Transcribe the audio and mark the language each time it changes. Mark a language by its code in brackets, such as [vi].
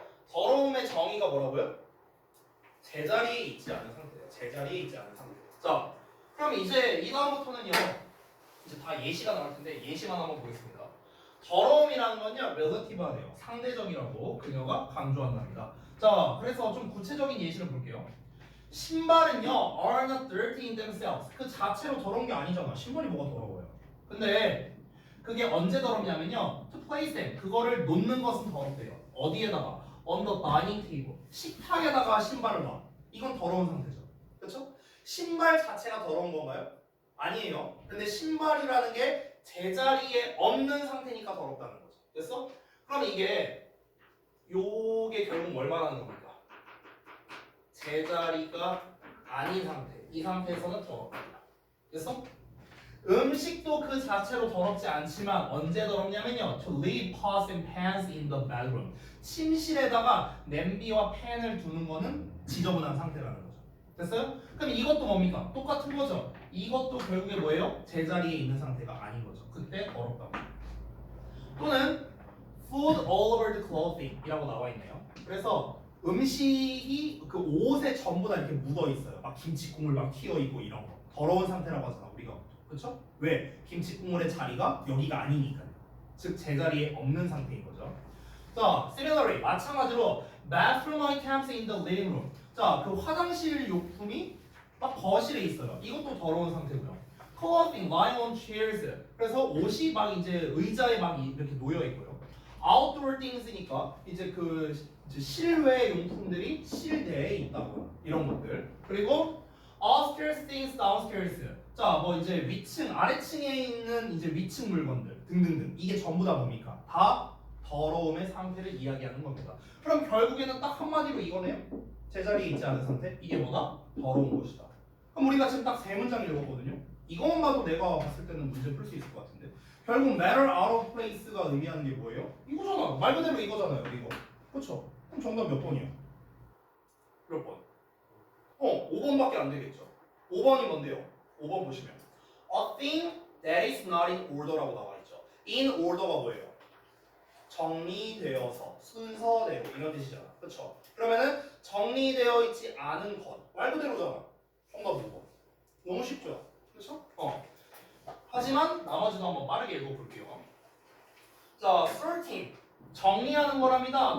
[ko] 더러움의 정의가 뭐라고요? 제자리에 있지 않은 상태예요. 제자리에 있지 않은 상태. 자, 그럼 이제 이 다음부터는요. 이제 다 예시가 나올 텐데 예시만 한번 보겠습니다. 더러움이라는 건요, relative하네요. 상대적이라고 그녀가 강조한답니다. 자, 그래서 좀 구체적인 예시를 볼게요. 신발은요, [en] are not dirty in themselves. [ko] 그 자체로 더러운 게 아니잖아. 신발이 뭐가 더러워요? 근데 그게 언제 더럽냐면요, [en] to place them. [ko] 그거를 놓는 것은 더럽대요. 어디에다가? [en] On the dining table. [ko] 식탁에다가 신발을 놔. 이건 더러운 상태죠. 그렇죠? 신발 자체가 더러운 건가요? 아니에요. 근데 신발이라는 게 제자리에 없는 상태니까 더럽다는 거죠. 됐어? 그럼 요게 결국 뭘 말하는 겁니까? 제자리가 아닌 상태. 이 상태에서는 더럽다. 됐어? 음식도 그 자체로 더럽지 않지만 언제 더럽냐면요. [en] To leave pots and pans in the bedroom. [ko] 침실에다가 냄비와 팬을 두는 거는 지저분한 상태라는 거죠. 됐어요? 그럼 이것도 뭡니까? 똑같은 거죠. 이것도 결국에 뭐예요? 제자리에 있는 상태가 아닌 거죠. 그때 더럽다고. [en] 또는 food all over the clothing [ko] 이라고 나와 있네요. 그래서 음식이 그 옷에 전부 다 이렇게 묻어 있어요. 막 김치 국물 막 튀어 있고 이런 거. 더러운 상태라고 하잖아, 우리가. 그렇죠? 왜? 김치 국물의 자리가 여기가 아니니까요. 즉 제자리에 없는 상태인 거죠. [en] 자, similarly [ko] 마찬가지로 [en] bathroom items in the living room. [ko] 자, 그 화장실 용품이 막 거실에 있어요. 이것도 더러운 상태고요. [en] clothing lying on chairs. [ko] 그래서 옷이 막 이제 의자에 막 이렇게 놓여 있고요. [en] outdoor things [ko] 니까 이제 그 실외 용품들이 실내에 있다고요. 이런 것들. 그리고 [en] upstairs things, downstairs. [ko] 자, 뭐 이제 위층, 아래층에 있는 이제 위층 물건들 등등등. 이게 전부 다 뭡니까? 다 더러움의 상태를 이야기하는 겁니다. 그럼 결국에는 딱 한마디로 이거네요. 제자리에 있지 않은 상태. 이게 뭐다? 더러운 것이다. 그럼 우리가 지금 딱 세 문장 읽었거든요. 이것만 봐도 내가 봤을 때는 문제 풀 수 있을 것 같은데. 결국 [en] matter out of place [ko] 가 의미하는 게 뭐예요? 이거잖아. 말 그대로 이거잖아요. 이거. 그렇죠? 그럼 정답 몇 번이야? 몇 번? 5번밖에 안 되겠죠. 5번이 뭔데요? 5번 보시면 [en] a thing that is not in order라고 [ko] 나와 있죠. in order가 뭐예요? 정리되어서 순서대로 이런 뜻이잖아. 그렇죠? 그러면은 정리되어 있지 않은 것 말 그대로잖아. 정답 5번. 너무 쉽죠? 그렇죠? 하지만 나머지도 한번 빠르게 읽어볼게요. 자, sorting 정리하는 거랍니다.